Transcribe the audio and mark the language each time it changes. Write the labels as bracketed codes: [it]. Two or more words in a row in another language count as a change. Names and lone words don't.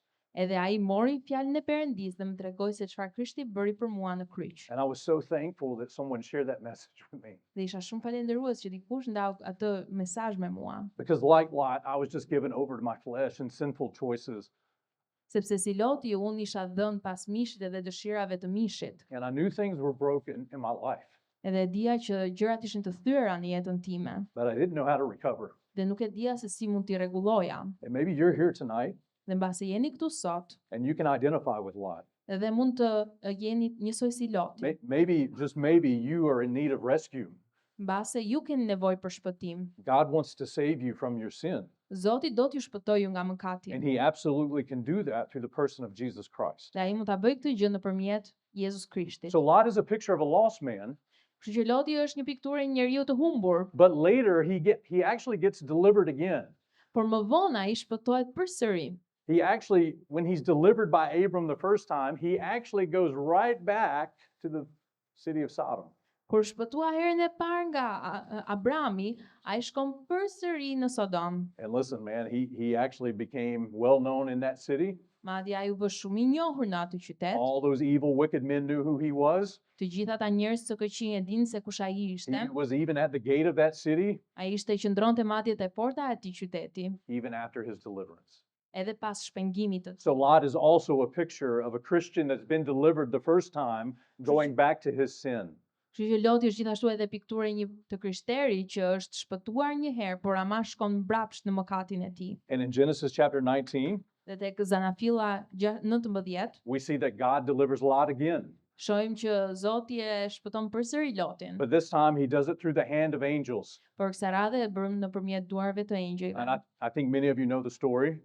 [sq] Edhe ai mori fjalën e Perëndisë dhe më tregoi se çfarë Krishti bëri për mua në kryq. [en] And I was so thankful that someone shared that message with me. [sq] Dhe isha shumë falendërues që dikush ndau atë mesazh me mua, [en] Because like Lot, I was just given over to my flesh and sinful choices. [sq] sepse si Loti unë isha dhënë pas mishit edhe dëshirave të mishit. [en] And I knew things were broken in my life, [sq] Edhe dija që gjërat ishin të thyera në jetën time, [en] but I didn't know how to recover. [sq] dhe nuk e dija se si mund t'i rregulloja. [en] And maybe you're here tonight [sq] Dhe mbase jeni këtu sot, [en] and you can identify with Lot. [sq] edhe mund të jeni njësoj si Loti. [en] Maybe, just maybe, you are in need of rescue. [sq] Mbase ju keni nevojë për shpëtim. [en] God wants to save you from your sin. [sq] Zoti do t'ju shpëtojë ju nga mëkati. [en] And he absolutely can do that through the person of Jesus Christ. [sq] Dhe ai mund ta bëjë këtë gjë nëpërmjet Jezus Krishtit. [en] So Lot is a picture of a lost man, [sq] Kështu që Loti është një pikturë e një njeriu të humbur, [en] but later he actually gets delivered again. [sq] por më vonë ai shpëtohet përsëri. [en] He actually, when he's delivered by Abram the first time, he actually goes right back to the city of Sodom. [sq] Kur shpëtua herën e parë nga Abrami, ai shkon përsëri në Sodom. [en] And listen, man, he actually became well known in that city. [sq] Madje ai u bë shumë i njohur në atë qytet. [en] All those evil, wicked men knew who he was. [sq] Të gjithë ata njerëz të këqij e dinë se kush ai ishte. [en] He was even at the gate of that city, [sq] Ai ishte qëndronte madje te porta e atij qyteti, [en] even after his deliverance. [sq] edhe pas shpengimit të tij. [en] So Lot is also a picture of a Christian that's been delivered the first time, going back to his sin. [sq] Kështu që Loti është gjithashtu edhe pikturë e një të krishteri që është shpëtuar një herë, por ama shkon mbrapsht në mëkatin e tij. [en] And in Genesis chapter 19, [sq] Dhe tek Zanafilla 19, [en] we see that God delivers Lot again. [sq] shohim që Zoti e shpëton përsëri Lotin, [en] But this time he does it through the hand of angels. [sq] por kësaj radhe e bërëm nëpërmjet duarve të [en] And [sq] engjëjve. [en] I think many of you know the story.